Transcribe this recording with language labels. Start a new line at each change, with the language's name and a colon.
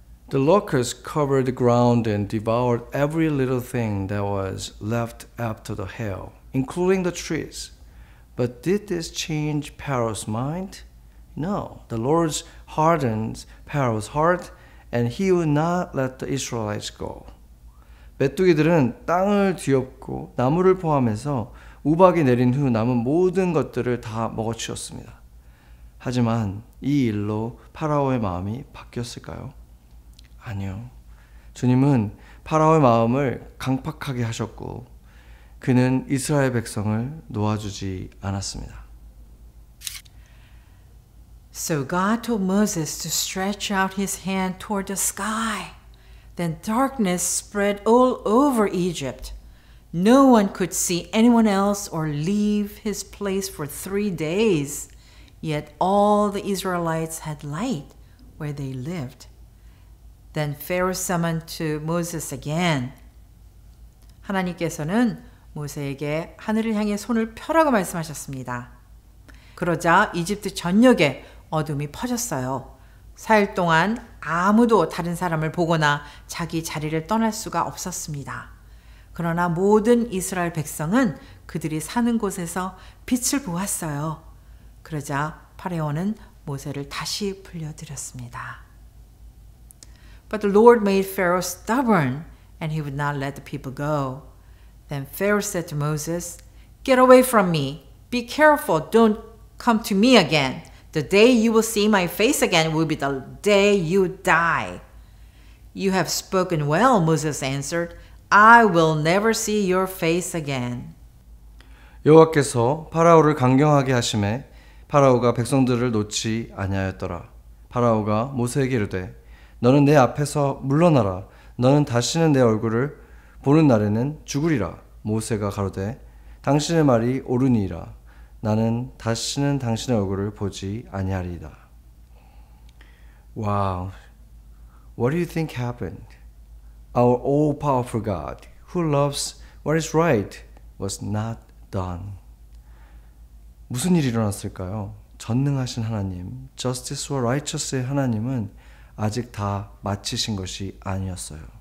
English: The locusts covered the ground and devoured every little thing that was left after the hail, including the trees. But did this change Pharaoh's mind? No. The Lord hardened Pharaoh's heart, and he would not let the Israelites go.
Korean: 메뚜기들은 땅을 뒤엎고 나무를 포함해서 우박이 내린 후 남은 모든 것들을 다 먹어치웠습니다. 하지만 이 일로 파라오의 마음이 바뀌었을까요? 아니요. 주님은 파라오의 마음을 강팍하게 하셨고 그는 이스라엘 백성을 놓아주지 않았습니다.
English: So God told Moses to stretch out his hand toward the sky. Then darkness spread all over Egypt. No one could see anyone else or leave his place for 3 days. Yet all the Israelites had light where they lived. Then Pharaoh summoned to Moses again.
Korean: 하나님께서는 모세에게 하늘을 향해 손을 펴라고 말씀하셨습니다. 그러자 이집트 전역에 어둠이 퍼졌어요. 4일 동안 아무도 다른 사람을 보거나 자기 자리를 떠날 수가 없었습니다. 그러나 모든 이스라엘 백성은 그들이 사는 곳에서 빛을 보았어요. 그러자 파라오는 모세를 다시 불려들였습니다.
English: But the Lord made Pharaoh stubborn, and he would not let the people go. Then Pharaoh said to Moses, "Get away from me. Be careful, don't come to me again. The day you will see my face again will be the day you die." "You have spoken well," Moses answered. "I will never see your face again."
Korean: 여호와께서 파라오를 강경하게 하심에 파라오가 백성들을 놓지 아니하였더라. 파라오가 모세에게 이르되 너는 내 앞에서 물러나라. 너는 다시는 내 얼굴을 보는 날에는 죽으리라. 모세가 가로되 당신의 말이 옳으니이다. 나는 다시는 당신의 얼굴을 보지 아니하리이다.
English: Wow. What do you think happened? Our all-powerful God, who loves what is right, was not done.
Korean: 무슨 일이 일어났을까요? 전능하신 하나님,
English: Justice
Korean: 와
English: Righteous
Korean: 의 하나님은 아직 다 마치신 것이 아니었어요.